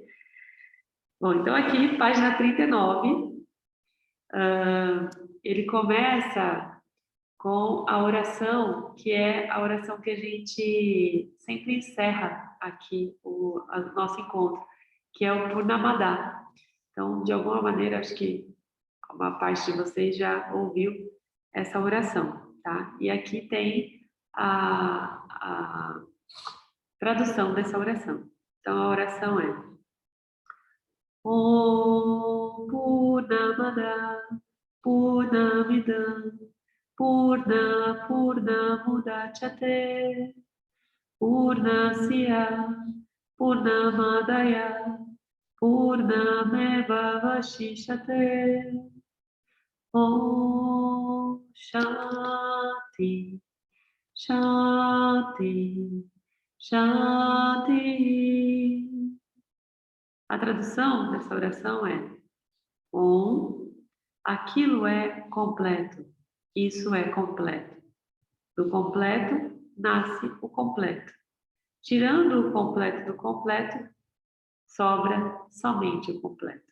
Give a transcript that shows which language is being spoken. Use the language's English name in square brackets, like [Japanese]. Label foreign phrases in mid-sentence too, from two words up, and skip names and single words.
[Portuguese] Bom, então aqui, página 39, ele começa com a oração, que é a oração que a gente sempre encerra aqui o nosso encontro, que é o Purnamada. Então, de alguma maneira, acho que uma parte de vocês já ouviu essa oração, tá? E aqui tem a tradução dessa oração. Então, a oração é [Sanskrit] Om Purnamada Purnamidam Purnamudachyate Purnasya Purnamadaya Purnameva Vashishate Om Shanti Shanti Shanti. [Portuguese] A tradução dessa oração é Om, aquilo é completo, isso é completo. Do completo nasce o completo. Tirando o completo do completo, sobra somente o completo.